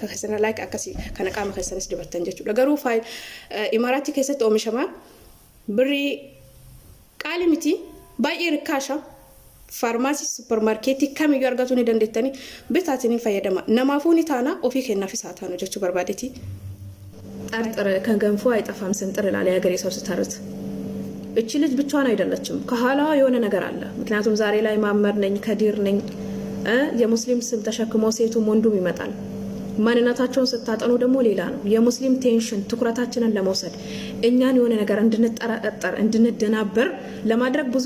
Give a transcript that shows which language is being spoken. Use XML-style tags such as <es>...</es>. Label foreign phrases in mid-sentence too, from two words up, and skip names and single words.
<om>keessanirra like akkasi kana qaama keessanis dibattan jechuudha garuu imaaraatti keessatti oomishama birrii qaali miti baay'ee rikkaasha faarmaasii supermarketii kamiyyuu argachuu ni dandeettanii bitaatanii fayyadama namaafuu ni taana ofii kennaafis haa taanu jechuu barbaadeeti</om> <am>ጠርጥር ከገንፎ አይጠፋም ስንጥር ይላል የሀገሬ ሰው ሲተርት እቺ ልጅ ብቻዋን አይደለችም ከኋላዋ የሆነ ነገር አለ ምክንያቱም ዛሬ ላይ ማመር ነኝ ከዲር ነኝ የሙስሊም ስም ተሸክሞ ሴቱም ወንዱም ይመጣል ማንነታቸውን ስታጠኑ ደግሞ ሌላ ነው የሙስሊም ቴንሽን ትኩረታችንን ለመውሰድ እኛን የሆነ ነገር እንድንጠራጠር እንድንደናበር ለማድረግ ብዙ</am>